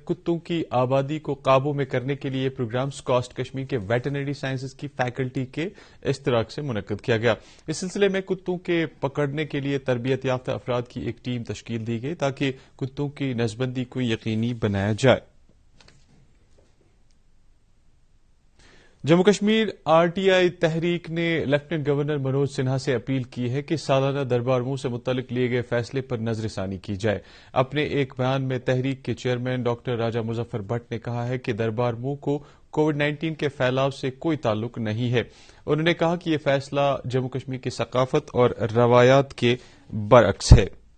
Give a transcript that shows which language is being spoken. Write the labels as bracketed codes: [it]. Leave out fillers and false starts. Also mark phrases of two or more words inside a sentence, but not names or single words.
[ur] کتوں کی آبادی کو قابو میں کرنے کے لیے یہ پروگرام سکاسٹ کشمیر کے ویٹرنری سائنسز کی فیکلٹی کے اشتراک سے منعقد کیا گیا۔ اس سلسلے میں کتوں کے پکڑنے کے لیے تربیت یافتہ افراد کی ایک ٹیم تشکیل دی گئی تاکہ کتوں کی نسبندی کو یقینی بنایا جائے۔ جموں کشمیر آر ٹی آئی تحریک نے لیفٹنٹ گورنر منوج سنہا سے اپیل کی ہے کہ سالانہ دربار منہ سے متعلق لیے گئے فیصلے پر نظر ثانی کی جائے۔ اپنے ایک بیان میں تحریک کے چیئرمین ڈاکٹر راجہ مظفر بٹ نے کہا ہے کہ دربار منہ کو کووڈ-19 کے پھیلاؤ سے کوئی تعلق نہیں ہے۔ انہوں نے کہا کہ یہ فیصلہ جموں کشمیر کی ثقافت اور روایات کے برعکس ہے۔